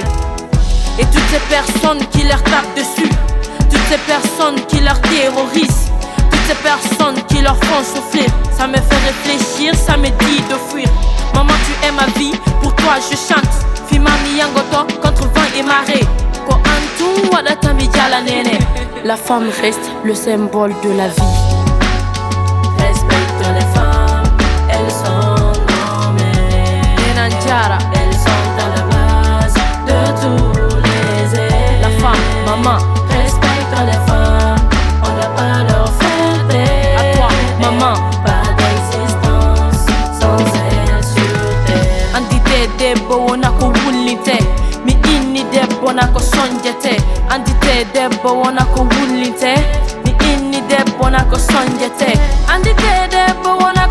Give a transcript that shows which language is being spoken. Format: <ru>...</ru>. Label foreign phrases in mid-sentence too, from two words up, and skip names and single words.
<fr>Et toutes ces personnes qui leur tapent dessus, toutes ces personnes qui leur terrorisent, toutes ces personnes qui leur font souffrir, ça me fait réfléchir, ça me dit de fuir. Maman, tu es ma vie, pour toi je chante.</fr> <ff>Fima miyangoto</ff> <fr>contre vent et marée.</fr> <ff>Ko antu wadata mi jala nene.</ff> <fr>La femme reste le symbole de la vie. Respecte les femmes, elles sont nos mères.</fr> <ff>Nanjara,</ff> <fr>Elles sont à la base de tous les airs. la femme, maman, Respecte les femmes, on n'a pas leur faire taire. à toi, maman. Pas d'existence sans elles sur terre.</fr> <ff>Andite debbo wona ko wullinte. Mi inni debbo na ko sonjete. Andite debbo wona ko wullinte. Mi inni debbo na ko sonjete. Andite debbo</ff>